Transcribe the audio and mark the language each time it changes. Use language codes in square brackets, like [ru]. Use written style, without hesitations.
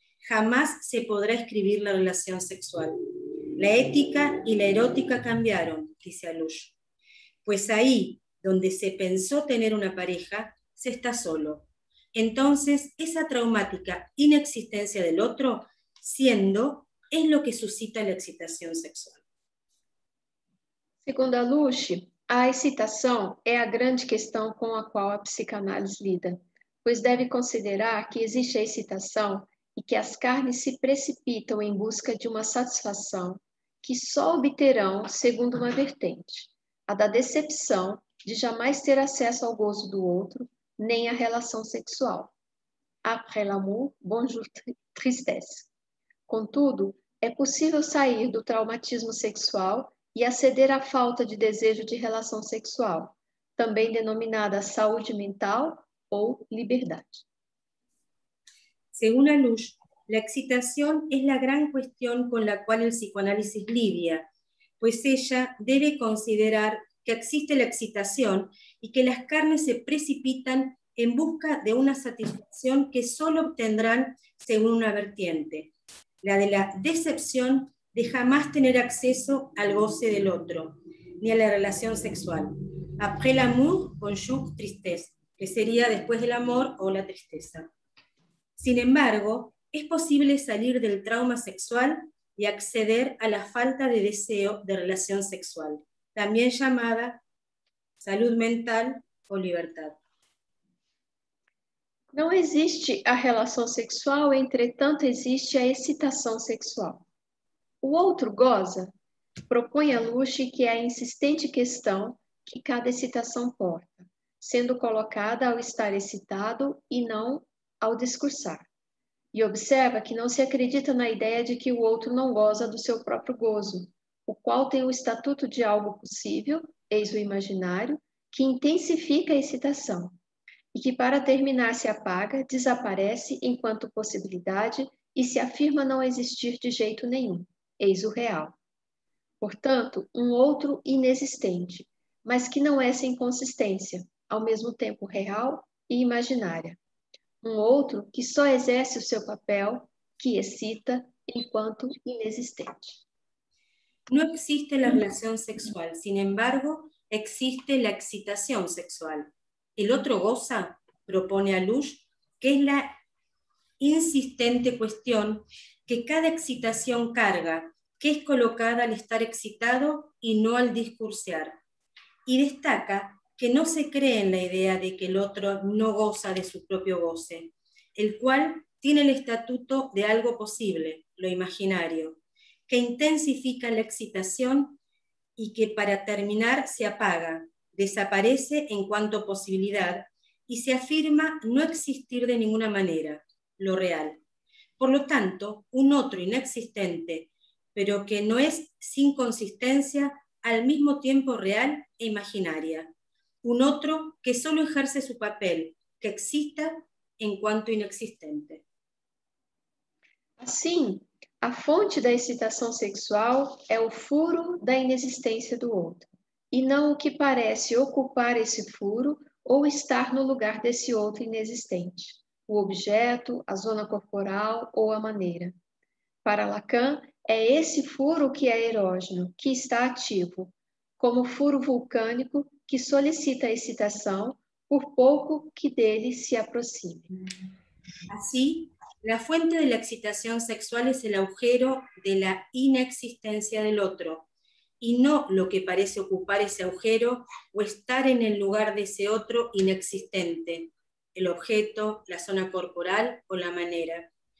[es] Jamás se podrá escribir la relación sexual. La ética y la erótica cambiaron, dice Aluche, pues ahí donde se pensó tener una pareja, se está solo. Entonces, esa traumática inexistencia del otro, siendo, es lo que suscita la excitación sexual. [pt] Segundo Aluche, a excitação é a grande questão com a qual a psicanálise lida, pois deve considerar que existe a excitação e que as carnes se precipitam em busca de uma satisfação que só obterão segundo uma vertente, a da decepção de jamais ter acesso ao gozo do outro, nem à relação sexual. [fr] Après l'amour, bonjour tristesse. [pt] Contudo, é possível sair do traumatismo sexual e aceder à falta de desejo de relação sexual, também denominada saúde mental ou liberdade. [es] Según Aluche, la excitación es la gran cuestión con la cual el psicoanálisis lidia, pues ella debe considerar que existe la excitación y que las carnes se precipitan en busca de una satisfacción que solo obtendrán según una vertiente, la de la decepción de jamás tener acceso al goce del otro, ni a la relación sexual. [fr] Après l'amour, bonjour tristesse, [es] que sería después del amor o la tristeza. Sin embargo, es posible salir del trauma sexual y acceder a la falta de deseo de relación sexual. también llamada salud mental o libertad. [pt] Não existe a relação sexual, entretanto existe a excitação sexual. O outro goza? Propõe a Luche que é a insistente questão que cada excitação porta, sendo colocada ao estar excitado e não ao discursar. E observa que não se acredita na ideia de que o outro não goza do seu próprio gozo, o qual tem o estatuto de algo possível, eis o imaginário, que intensifica a excitação, e que para terminar se apaga, desaparece enquanto possibilidade e se afirma não existir de jeito nenhum, eis o real. Portanto, um outro inexistente, mas que não é sem consistência, ao mesmo tempo real e imaginária. Um outro que só exerce o seu papel, que excita, enquanto inexistente. [es] No existe la relación sexual, sin embargo, existe la excitación sexual. El otro goza, propone a Luche, que es la insistente cuestión que cada excitación carga, que es colocada al estar excitado y no al discursear. Y destaca que no se cree en la idea de que el otro no goza de su propio goce, el cual tiene el estatuto de algo posible, lo imaginario, que intensifica la excitación y que para terminar se apaga, desaparece en cuanto posibilidad y se afirma no existir de ninguna manera, lo real. Por lo tanto, un otro inexistente, pero que no es sin consistencia, al mismo tiempo real e imaginaria. Un otro que solo ejerce su papel, que excita en cuanto inexistente. [pt] Assim, a fonte da excitação sexual é o furo da inexistência do outro, e não o que parece ocupar esse furo ou estar no lugar desse outro inexistente, o objeto, a zona corporal ou a maneira. Para Lacan, é esse furo que é erógeno, que está ativo, como furo vulcânico que solicita a excitação por pouco que dele se aproxime. [es] Así, la fuente de la excitación sexual es el agujero de la inexistencia del otro, y no lo que parece ocupar ese agujero o estar en el lugar de ese otro inexistente, el objeto, la zona corporal o la manera.